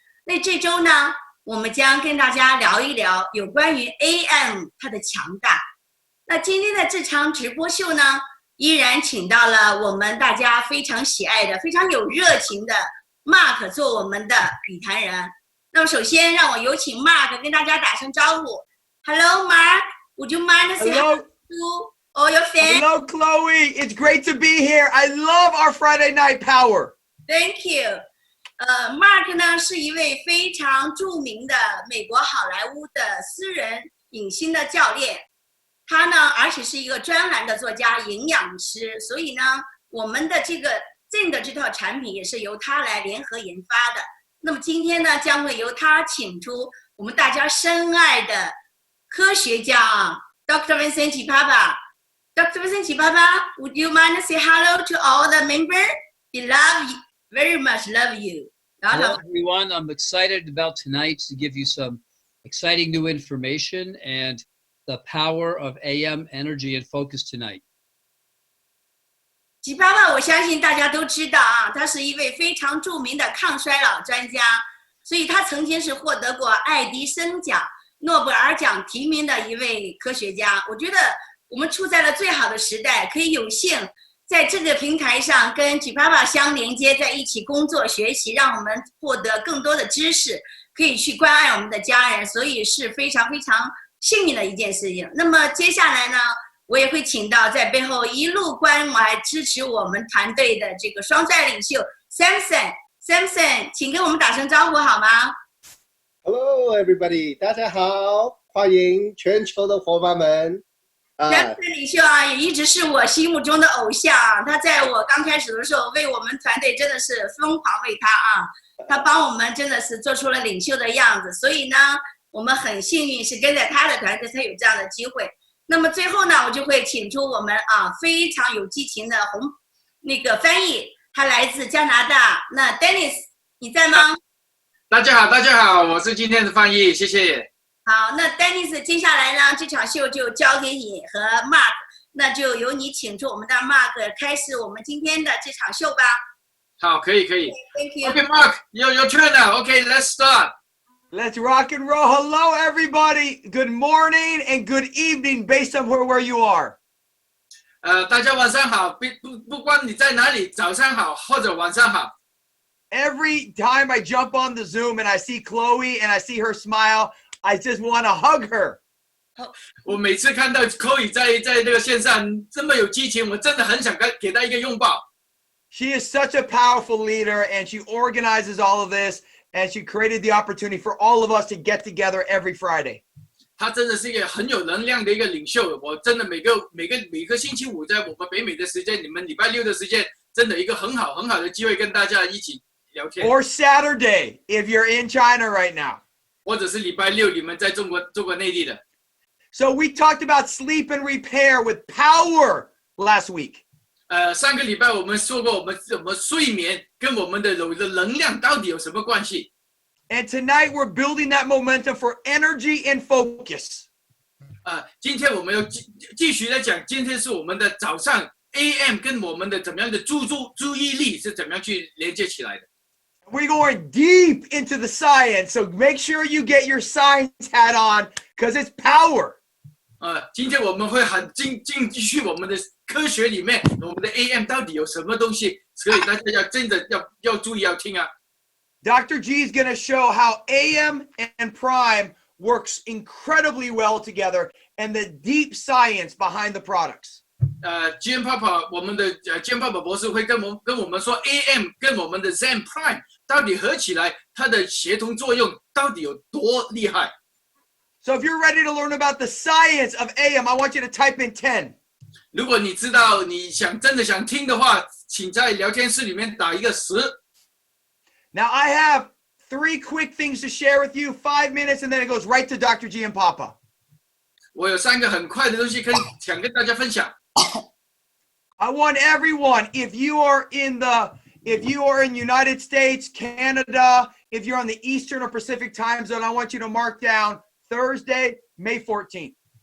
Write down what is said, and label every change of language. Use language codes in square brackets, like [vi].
[zh] 那这周呢，我们将跟大家聊一聊有关于 AM 它的强大。那今天的这场直播秀呢，依然请到了我们大家非常喜爱的、非常有热情的 Mark 做我们的笔谈人。那么首先让我有请 Mark 跟大家打声招呼。 [en] Hello Mark, would you mind to say hello to all your fans? Hello Chloe, it's great to be here. I love our Friday night power. Thank you. [zh] Mark 呢是一位非常著名的美国好莱坞的私人影星的教练，他呢而且是一个专栏的作家、营养师，所以呢我们的这个 Zen 的这套产品也是由他来联合研发的。那么今天呢将会由他请出我们大家深爱的科学家啊 Dr. [en] Vincent Chipapa。Dr. Vincent Chipapa, would you mind to say hello to all the members? We love you, very much love you. Hello everyone, I'm excited about tonight to give you some exciting new information and the power of AM energy and focus tonight. [zh] 吉巴巴我相信大家都知道啊，他是一位非常著名的抗衰老专家，所以他曾经是获得过爱迪生奖、诺贝尔奖提名的一位科学家。我觉得我们处在了最好的时代，可以有幸在这个平台上跟吉巴巴相连接在一起工作学习，让我们获得更多的知识，可以去关爱我们的家人，所以是非常非常幸运的一件事情。那么接下来呢，我也会请到在背后一路关怀支持我们团队的这个双帅领袖 Samson， 请跟我们打声招呼好吗？ [en] Hello everybody， [zh] 大家好欢迎全球的伙伴们。全部的领袖啊，也一直是我心目中的偶像啊。他在我刚开始的时候，为我们团队真的是疯狂为他啊，他帮我们真的是做出了领袖的样子。所以呢，我们很幸运是跟在他的团队才有这样的机会。那么最后呢，我就会请出我们非常有激情的那个翻译，他来自加拿大。那 Dennis 你在吗？大家好，大家好，我是今天的翻译，谢谢。好，那 Dennis 接下来呢，这场秀就交给你和 Mark， 那就由你请出我们的 Mark 开始我们今天的这场秀吧。好，可以。 [en] Thank you. Okay, Mark, your turn now. Okay, let's start. Let's rock and roll. Hello, everybody. Good morning and good evening based on where you are. [zh] 大家晚上好，不管你在哪里，早上好或者晚上好。 [en] Every time I jump on the Zoom and I see Chloe and I see her smile, I just want to hug her. [zh] 我每次看到 Chloe 在这个线上这么有激情，我真的很想给她一个拥抱。 [en] She is such a powerful leader and she organizes all of this and she created the opportunity for all of us to get together every Friday. [zh] 她真的是一个很有能量的一个领袖。我真的每个星期五在我们北美的时间，你们礼拜六的时间，真的一个很好的机会跟大家一起聊天。 [en] Or Saturday if you're in China right now. [zh] 或者是礼拜六你们在中国内地的。 [en] So we talked about sleep and repair with power last week. [zh] 上个礼拜我们说过，我们睡眠跟我们的能量到底有什么关系？ [en] And tonight we're building that momentum for energy and focus. [zh] 今天我们要继续来讲，今天是我们的早上 AM 跟我们的怎么样的注意力是怎么样去连接起来的。 [en] We're going deep into the science, so make sure you get your science hat on because it's power. [zh] 今天我们会很进去我们的科学里面，我们的 AM 到底有什么东西，所以大家真的要注意要听啊。 [en] Dr. G is going to show how AM and Prime works incredibly well together and the deep science behind the products. [zh] Jim Papa 我们的Jim Papa 博士会跟我们说 AM 跟我们的 Zen Prime 到底合起来它的协同作用到底有多厉害。 [en] So if you're ready to learn about the science of AM, I want you to type in 10. [zh] 如果你知道你真的想听的话，请在聊天室里面打一个10。 [en] Now I have 3 quick things to share with you, 5 minutes, and then it goes right to Dr. G and Papa. [zh] 我有3个很快的东西想跟大家分享。 [en] I want everyone, if you are in United States, Canada, if you're on the Eastern or Pacific time zone, I want you to mark down Thursday, May 14th.